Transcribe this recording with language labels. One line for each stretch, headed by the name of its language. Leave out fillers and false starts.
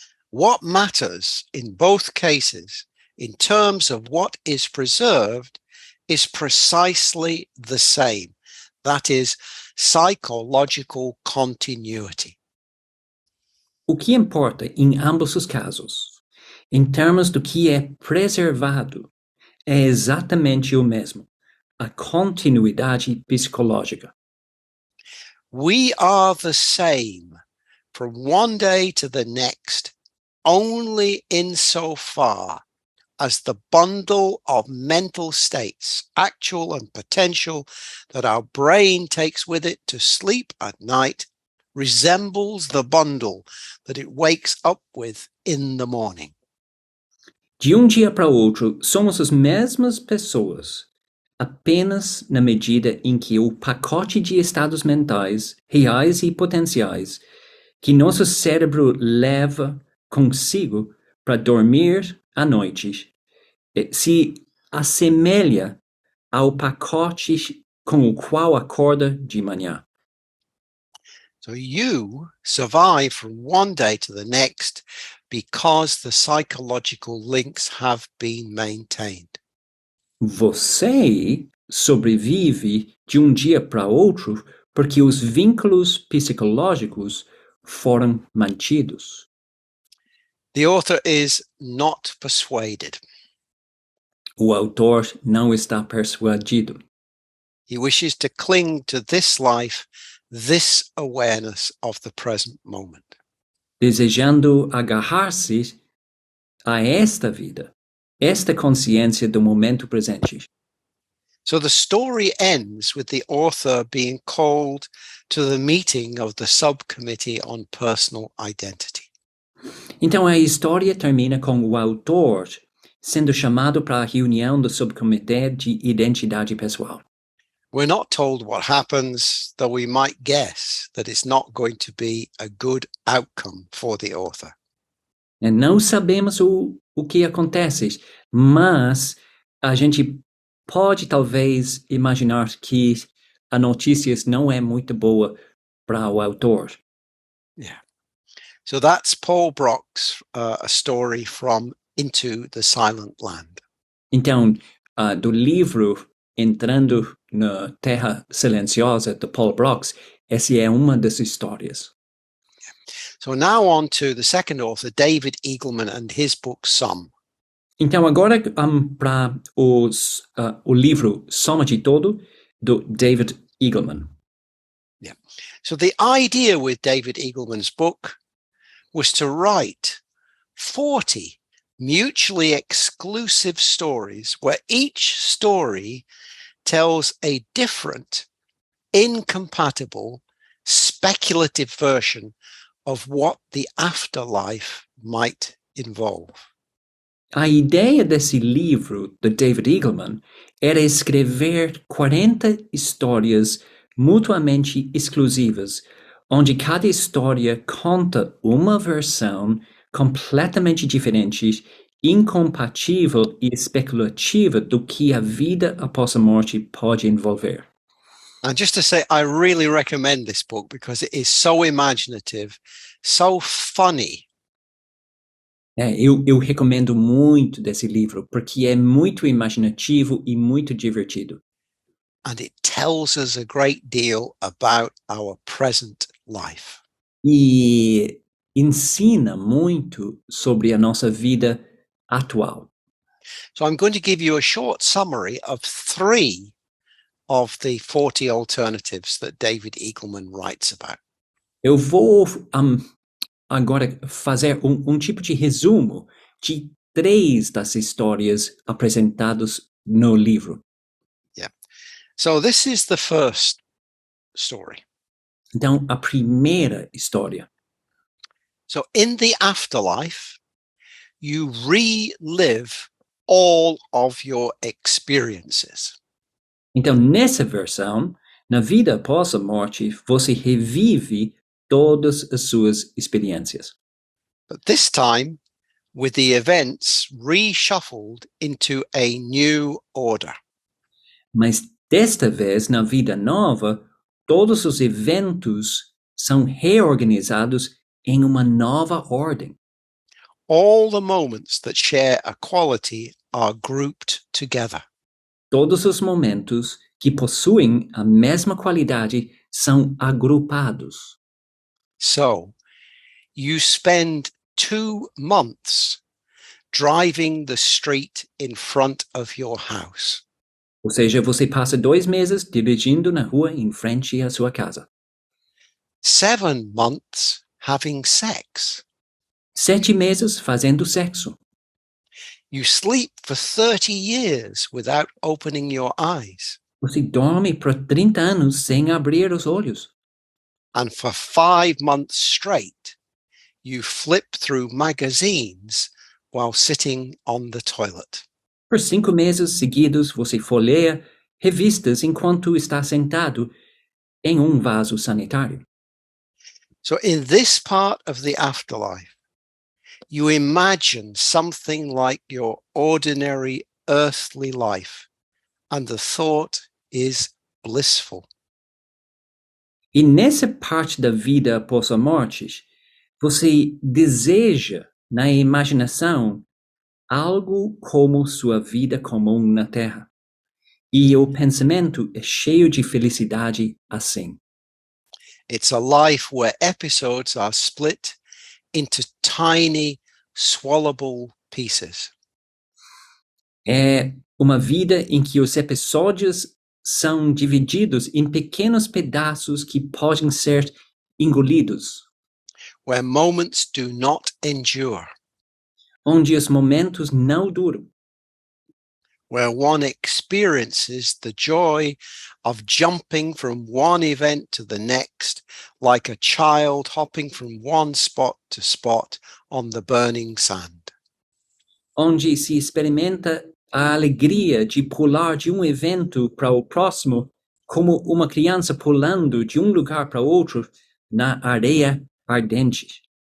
English: What matters in both cases, in terms of what is preserved, is precisely the same. That is psychological continuity.
Portuguese: O que importa em ambos os casos, em termos do que é preservado, é exatamente o mesmo, a continuidade psicológica.
English: We are the same from one day to the next, only insofar as the bundle of mental states, actual and potential, that our brain takes with it to sleep at night resembles the bundle that it wakes up with in the morning.
Portuguese: De um dia para outro, somos as mesmas pessoas, apenas na medida em que o pacote de estados mentais, reais e potenciais, que nosso cérebro leva consigo para dormir à noite, se assemelha ao pacote com o qual acorda de manhã.
English: So you survive from one day to the next because the psychological links have been maintained.
Portuguese: Você sobrevive de um dia para outro porque os vínculos psicológicos foram mantidos.
English: The author is not persuaded.
Portuguese: O autor não está persuadido.
English: He wishes to cling to this life, this awareness of the present moment.
Portuguese: Desejando agarrar-se a esta vida, esta consciência do momento presente.
English: So the story ends with the author being called to the meeting of the subcommittee on personal identity.
Portuguese: Então a história termina com o autor sendo chamado para a reunião do subcomitê de identidade pessoal.
English: We're not told what happens, though we might guess that it's not going to be a good outcome for the author.
Portuguese: Não sabemos o que acontece, mas a gente pode talvez imaginar que a notícia não é muito boa para o autor.
English: Yeah. So that's Paul Brock's a story from Into the Silent Land.
Portuguese: Então, do livro Entrando na Terra Silenciosa, de Paul Brock, essa é uma das histórias.
English: So now on to the second author, David Eagleman, and his book, Some.
Portuguese: Então, agora para o livro Soma de Todo, do David Eagleman.
English: Yeah. So the idea with David Eagleman's book was to write 40 mutually exclusive stories where each story tells a different, incompatible, speculative version of what the afterlife might involve.
Portuguese: A ideia desse livro, de David Eagleman, era escrever 40 histórias mutuamente exclusivas, onde cada história conta uma versão completamente diferente, incompatível e especulativa do que a vida após a morte pode envolver.
English: And just to say, I really recommend this book because it is so imaginative, so funny.
Portuguese: Eu recomendo muito desse livro, porque é muito imaginativo e muito divertido.
English: And it tells us a great deal about our present life.
Portuguese: E ensina muito sobre a nossa vida atual.
English: So I'm going to give you a short summary of 3 of the 40 alternatives that David Eagleman writes about.
Portuguese: Eu vou agora fazer tipo de resumo de 3 das histórias apresentadas no livro.
English: Yeah. So this is the first story.
Portuguese: Então, a primeira história.
English: So in the afterlife, you relive all of your experiences.
Portuguese: Então, nessa versão, na vida após a morte, você revive todas as suas experiências.
English: But this time, with the events reshuffled into a new order.
Portuguese: Mas desta vez, na vida nova, todos os eventos são reorganizados em uma nova ordem.
English: All the moments that share a quality are grouped together.
Portuguese: Todos os momentos que possuem a mesma qualidade são agrupados.
English: So, you spend 2 months driving the street in front of your house.
Portuguese: Ou seja, você passa 2 meses dirigindo na rua em frente à sua casa.
English: 7 months having sex.
Portuguese: 7 meses fazendo sexo.
English: You sleep for 30 years without opening your eyes.
Portuguese: Você dorme por 30 anos sem abrir os olhos.
English: And for 5 months straight, you flip through magazines while sitting on the toilet.
Portuguese: Por 5 meses seguidos, você folheia revistas enquanto está sentado em vaso sanitário.
English: So in this part of the afterlife, you imagine something like your ordinary earthly life, and the thought is blissful.
Portuguese: E nessa parte da vida após a morte, você deseja, na imaginação, algo como sua vida comum na Terra. E o pensamento é cheio de felicidade assim.
English: It's a life where episodes are split into tiny, swallowable pieces.
Portuguese: É uma vida em que os episódios são divididos em pequenos pedaços que podem ser engolidos,
English: Where moments do not endure,
Portuguese: onde os momentos não duram,
English: where one experiences the joy of jumping from one event to the next, like a child hopping from one spot to spot on the burning sand.
Portuguese: Onde se experimenta a alegria de pular de evento para o próximo, como uma criança pulando de lugar para outro na areia ardente.